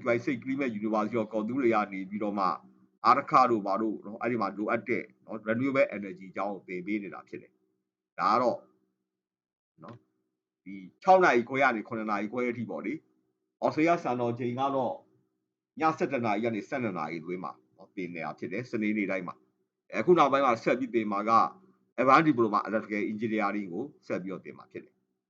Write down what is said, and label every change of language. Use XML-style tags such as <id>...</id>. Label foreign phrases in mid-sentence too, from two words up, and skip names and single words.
<my>စိတ်ကလေးမဲ့ university ကော်တူးတွေကနေပြီးတော့မှအာရခတို့ဘာတို့เนาะအဲ့ဒီမှာလိုအပ်တဲ့เนาะ</my> <en>renewable energy</en> <my>အကြောင်းကိုသင်ပေးနေတာဖြစ်တယ်ဒါကတော့เนาะဒီ6နာရီခွဲကနေ9နာရီခွဲအထိပေါ့လေဩစတြေးလျစံတော်ချိန်ကတော့ည7နာရီကနေ12နာရီအတွင်းမှာသင်နေတာဖြစ်တယ်စနေနေ့တိုင်းမှာအခုနောက်ပိုင်းမှာဆက်ပြီးသင်မှာက</my> <en>advanced diploma electrical engineering</en> <my>ကိုဆက်ပြီးတော့သင်မှာဖြစ်တယ်</my>